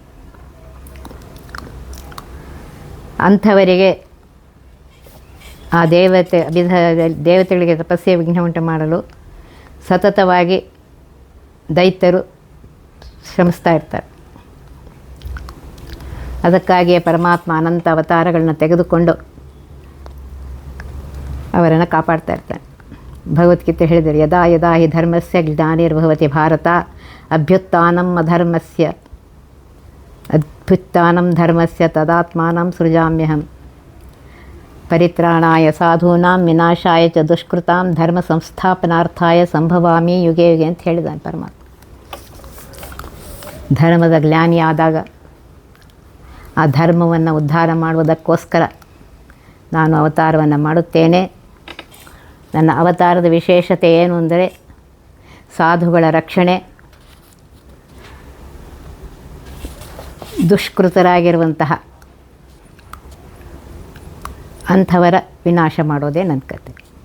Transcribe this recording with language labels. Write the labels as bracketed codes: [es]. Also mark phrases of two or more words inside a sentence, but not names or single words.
[kn] ಅಂಥವರಿಗೆ ಆ ದೇವತೆಗಳಿಗೆ ತಪಸ್ಸೆ ವಿಘ್ನ ಉಂಟು ಮಾಡಲು ಸತತವಾಗಿ ದೈತ್ಯರು ಶ್ರಮಿಸ್ತಾ ಇರ್ತಾರೆ. ಅದಕ್ಕಾಗಿಯೇ ಪರಮಾತ್ಮ ಅನಂತ ಅವತಾರಗಳನ್ನ ತೆಗೆದುಕೊಂಡು ಅವರನ್ನು ಕಾಪಾಡ್ತಾ ಇರ್ತಾನೆ. ಭಗವದ್ಗೀತೆ ಹೇಳಿದರೆ, [sa] ಯದಾ ಯದಾ ಹಿ ಧರ್ಮಸ್ಯ ಗ್ಲಾನಿರ್ಭವತಿ ಭಾರತ ಅಭ್ಯುತ್ಥಾನಂ ಧರ್ಮಸ್ಯ ತದಾತ್ಮಾನಂ ಸೃಜಾಮ್ಯಹಂ ಪರಿತ್ರಾಣಾಯ ಸಾಧೂನಾಂ ವಿನಾಶಾಯ ಚ ದುಷ್ಕೃತಾಂ ಧರ್ಮ ಸಂಸ್ಥಾಪನಾರ್ಥಾಯ ಸಂಭವಾಮಿ ಯುಗೆ ಯುಗೆ [kn] ಅಂತ ಹೇಳಿದಾನೆ ಪರಮಾತ್ಮ. ಧರ್ಮದ ಗ್ಲಾನಿ ಆದಾಗ ಆ ಧರ್ಮವನ್ನು ಉದ್ಧಾರ ಮಾಡುವುದಕ್ಕೋಸ್ಕರ ನಾನು ಅವತಾರವನ್ನು ಮಾಡುತ್ತೇನೆ. ನನ್ನ ಅವತಾರದ ವಿಶೇಷತೆ ಏನು ಅಂದರೆ ಸಾಧುಗಳ ರಕ್ಷಣೆ, ದುಷ್ಕೃತರಾಗಿರುವಂತಹ ಅಂಥವರ ವಿನಾಶ ಮಾಡೋದೇ ನನ್ನ ಕತೆ.